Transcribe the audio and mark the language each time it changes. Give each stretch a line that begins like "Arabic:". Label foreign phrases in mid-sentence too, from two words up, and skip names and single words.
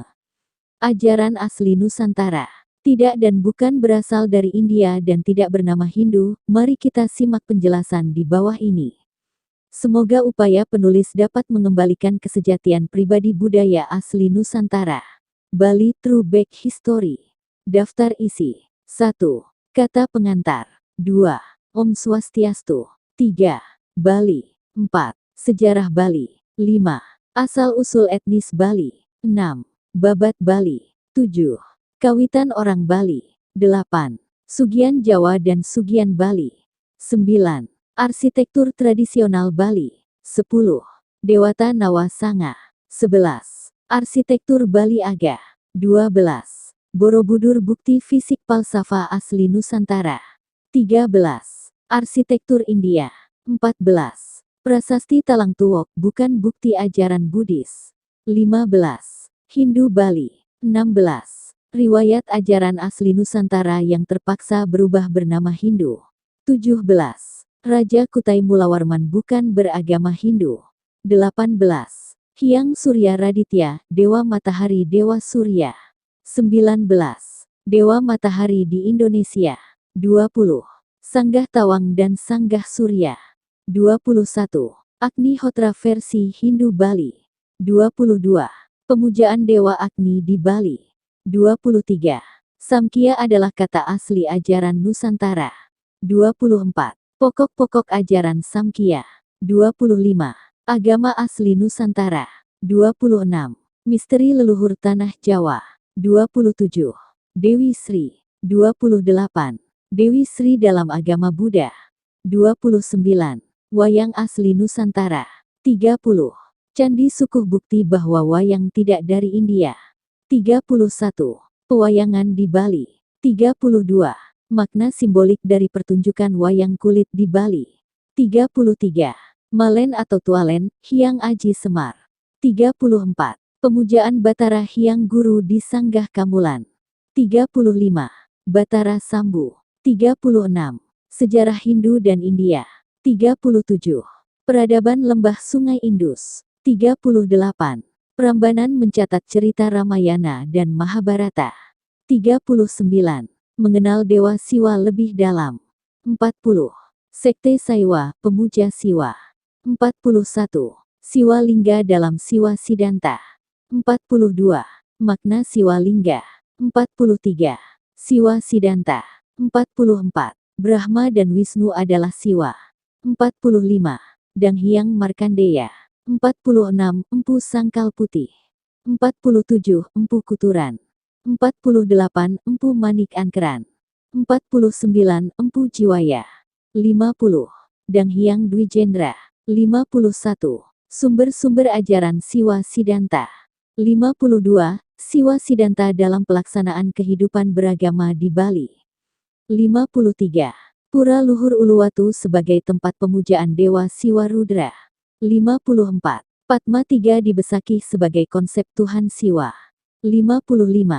Indonesian: Ajaran asli Nusantara tidak dan bukan berasal dari India dan tidak bernama Hindu. Mari kita simak penjelasan di bawah ini. Semoga upaya penulis dapat mengembalikan kesejatian pribadi budaya asli Nusantara.
English: Bali True Back History.
Indonesian: Daftar isi. 1. Kata pengantar. 2. Om Swastiastu. 3. Bali. 4. Sejarah Bali. 5. Asal-usul etnis Bali. 6. Babat Bali. 7. Kawitan orang Bali. 8. Sugian Jawa dan Sugian Bali. 9. Arsitektur tradisional Bali. 10. Dewata Nawa Sanga. 11. Arsitektur Bali Aga. 12. Borobudur bukti fisik falsafah asli Nusantara. 13. Arsitektur India. 14. Prasasti Talang Tuwok bukan bukti ajaran Buddhis. 15. Hindu Bali. 16. Riwayat ajaran asli Nusantara yang terpaksa berubah bernama Hindu. 17. Raja Kutai Mulawarman bukan beragama Hindu. 18. Hyang Surya Raditya, Dewa Matahari Dewa Surya. 19. Dewa Matahari di Indonesia. 20. Sanggah Tawang dan Sanggah Surya. 21. Agnihotra versi Hindu Bali. 22. Pemujaan Dewa Agni di Bali. 23. Samkhya adalah kata asli ajaran Nusantara. 24. Pokok-pokok ajaran Samkhya. 25. Agama asli Nusantara. 26. Misteri leluhur tanah Jawa. 27. Dewi Sri. 28. Dewi Sri dalam agama Buddha. 29. Wayang asli Nusantara. 30. Candi Sukuh bukti bahwa wayang tidak dari India. 31. Pewayangan di Bali. 32. Makna simbolik dari pertunjukan wayang kulit di Bali. 33. Malen atau Tualen, Hyang Aji Semar. 34. Pemujaan Batara Hyang Guru di Sanggah Kamulan. 35. Batara Sambu. 36. Sejarah Hindu dan India. 37. Peradaban Lembah Sungai Indus. 38. Prambanan mencatat cerita Ramayana dan Mahabharata. 39. Mengenal Dewa Siwa lebih dalam. 40. Sekte Saiwa, pemuja Siwa. 41. Siwa Lingga dalam Siwa Siddhanta. 42. Makna Siwa Lingga. 43. Siwa Siddhanta. 44. Brahma dan Wisnu adalah Siwa. 45. Dang Hyang Markandeya. 46. Empu Sangkal Putih. 47. Empu Kuturan. 48. Empu Manik Angkeran. 49. Empu Jiwaya. 50. Dang Hyang Dwijendra. 51. Sumber-sumber ajaran Siwa Siddhanta. 52. Siwa Siddhanta dalam pelaksanaan kehidupan beragama di Bali. 53. Pura Luhur Uluwatu sebagai tempat pemujaan Dewa Siwa Rudra. 54. Padma Tiga di Besakih sebagai konsep Tuhan Siwa. 55.